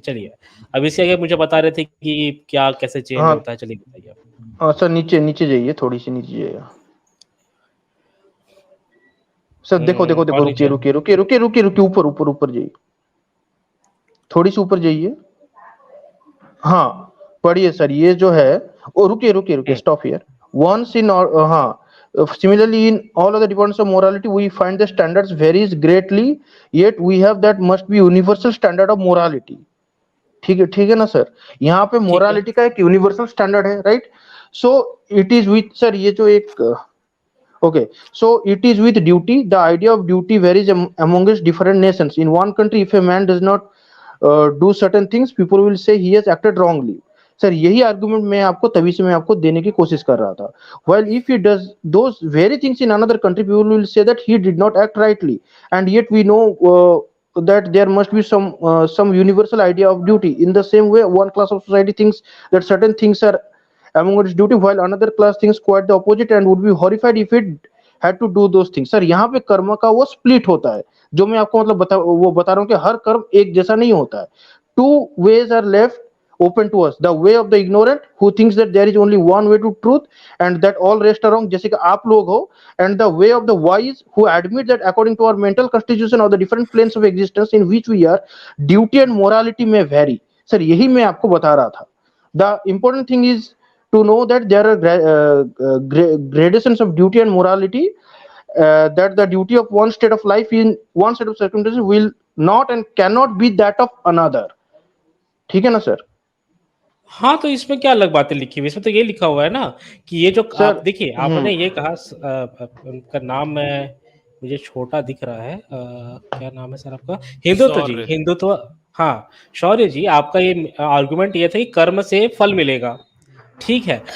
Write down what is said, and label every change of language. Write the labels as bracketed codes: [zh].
[hi] चलिए अब इसके आगे मुझे बता रहे थे कि क्या कैसे चेंज हाँ होता है। चलिए बताइए आप। हाँ सर, नीचे नीचे जाइए, थोड़ी सी नीचे जाइए सर। देखो देखो देखो, और रुकिए नीचे रुकिए रुकिए रुकिए रुकिए रुकिए, ऊपर ऊपर ऊपर जाइए, थोड़ी सी ऊपर जाइए। हाँ पढ़िए सर, ये जो है, ओ रुकिए रुकिए [en] रुकिए, stop here once in, हाँ, similarly in all other departments of morality we find the standards varies greatly, yet we have that must be universal standard of morality। [hi] ठीक है ना सर, यहाँ पे ठीक है। मोरालिटी का एक यूनिवर्सल स्टैंडर्ड है, right? [en] so it is with sir, [hi] ये जो एक, [en] okay, so it is with duty, the idea of duty varies amongst different nations. In one country if a man does not do certain things, people will say he has acted wrongly। [hi] Sir यही argument मैं आपको तभी से मैं आपको देने की कोशिश कर रहा था। [en] while if he does those very things in another country, people will say that he did not act rightly, and yet we know that there must be some universal idea of duty। in the same way, one class of society thinks that certain things are among its duty, while another class thinks quite the opposite and would be horrified if it had to do those things। [hi] Sir यहाँ पे कर्म का वो split होता है, जो मैं आपको मतलब बता रहा हूँ कि हर कर्म एक जैसा नहीं होता है। [en] two ways are left open to us, the way of the ignorant who thinks that there is only one way to truth and that all rest are wrong, [hi] जैसे कि आप लोग हो, [en] and the way of the wise who admit that according to our mental constitution or the different planes of existence in which we are, duty and morality may vary. [hi] Sir यही मैं आपको बता रहा था. [en] The important thing is to know that there are gradations of duty and morality, that the duty of one state of life in one set of circumstances will not and cannot be that of another. [hi] ठीक है ना sir? हाँ, तो इसमें क्या अलग बातें लिखी हुई, इसमें तो ये लिखा हुआ है ना कि ये जो आप देखिए, आपने ये कहा, उनका नाम मुझे छोटा दिख रहा है, क्या नाम है सर आपका? हिंदुत्व जी, हिंदुत्व, हाँ शौर्य जी, आपका ये आर्गुमेंट ये था कि कर्म से फल मिलेगा, ठीक है।